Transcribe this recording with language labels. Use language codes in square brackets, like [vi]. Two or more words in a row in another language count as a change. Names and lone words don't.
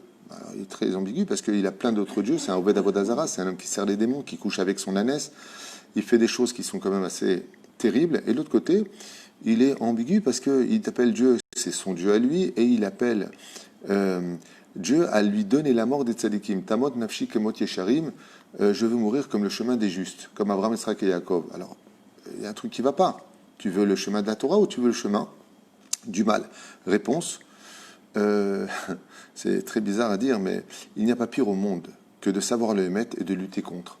[fr] Alors, il est très ambigu parce qu'il a plein d'autres dieux. C'est un [he] עובד עבודה זרה, [fr] c'est un homme qui sert les démons, qui couche avec son ânesse. Il fait des choses qui sont quand même assez terribles. Et de l'autre côté, il est ambigu parce qu'il appelle Dieu, c'est son Dieu à lui, et il appelle Dieu à lui donner la mort des tzadikim. [he] תמות נפשי כמות ישרים, [fr] je veux mourir comme le chemin des justes, comme Abraham, Yitzhak et Yaakov. Alors, il y a un truc qui ne va pas. Tu veux le chemin de la Torah ou tu veux le chemin du mal? Réponse, c'est très bizarre à dire, mais il n'y a pas pire au monde que de savoir le émettre et de lutter contre.